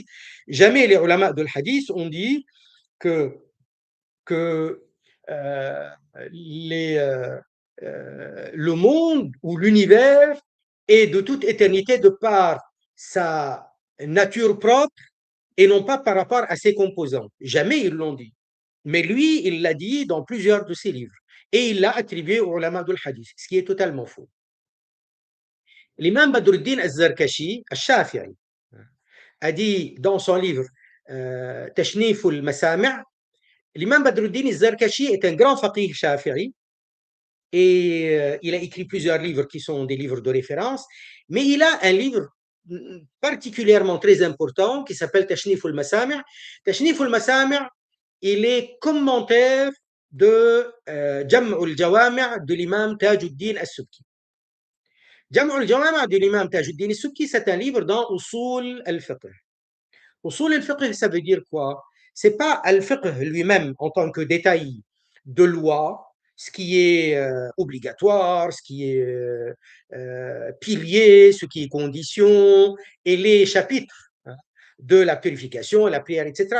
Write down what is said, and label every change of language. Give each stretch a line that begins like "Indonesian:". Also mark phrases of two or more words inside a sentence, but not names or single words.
French: Jamais les ulama de hadith ont dit que que euh, le monde ou l'univers est de toute éternité de par sa nature propre et non pas par rapport à ses composants. Jamais ils l'ont dit. Mais lui, il l'a dit dans plusieurs de ses livres. Et il l'a attribué au ulama du hadith, ce qui est totalement faux. L'imam Badruddin al-Zarkashi, al-Shafi'i, a dit dans son livre Tashnif al-Masami', l'imam Badruddin al-Zarkashi est un grand faqih shafi'i et il a écrit plusieurs livres qui sont des livres de référence, mais il a un livre particulièrement très important qui s'appelle Tashnif al-Masami'. Tashnif al-Masami', il est commentaire de Jam' al-Jawami' de l'imam Tajuddin al-Subki. Jam' al-Jawami' de l'imam Tajuddin al-Subki, c'est un livre dans
Arabic: أصول الفقه. أصول الفقه,
French: ça veut dire quoi? C'est pas al-Fiqh lui-même en tant que détail de loi, ce qui est obligatoire, ce qui est pilier, ce qui est condition, et les chapitres hein, de la purification, la prière, etc.